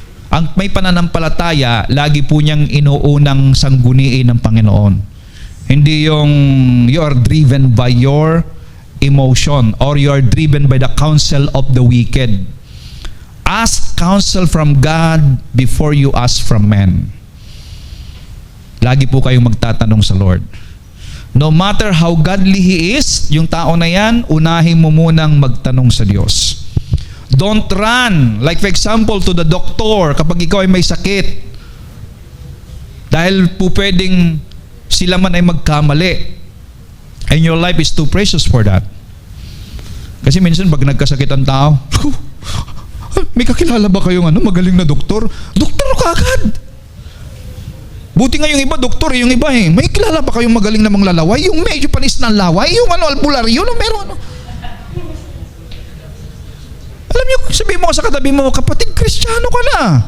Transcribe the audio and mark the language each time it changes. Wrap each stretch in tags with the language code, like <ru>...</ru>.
<tl>Ang may pananampalataya, lagi po niyang inuunang sangguniin ng Panginoon. Hindi yung</tl> <en>you are driven by your emotion or you are driven by the counsel of the wicked. Ask counsel from God before you ask from men.</en> <tl>Lagi po kayong magtatanong sa Lord.</tl> <en>No matter how godly He is,</en> <tl>yung tao na yan, unahin mo munang magtanong sa Diyos.</tl> <en>Don't run, like for example, to the doctor</en> <tl>kapag ikaw ay may sakit. Dahil po pwedeng sila man ay magkamali.</tl> <en>And your life is too precious for that.</en> <tl>Kasi minsan pag nagkasakit ang tao, may kakilala ba kayong magaling na doktor? Doktor ka agad. Buti nga yung iba, doktor, yung iba eh. May kilala ba kayong magaling na manglalaway? Yung medyo panis ng laway? Yung albularyo? Meron Alam niyo, sabihin mo sa katabi mo, kapatid, Kristiyano ka na.</tl>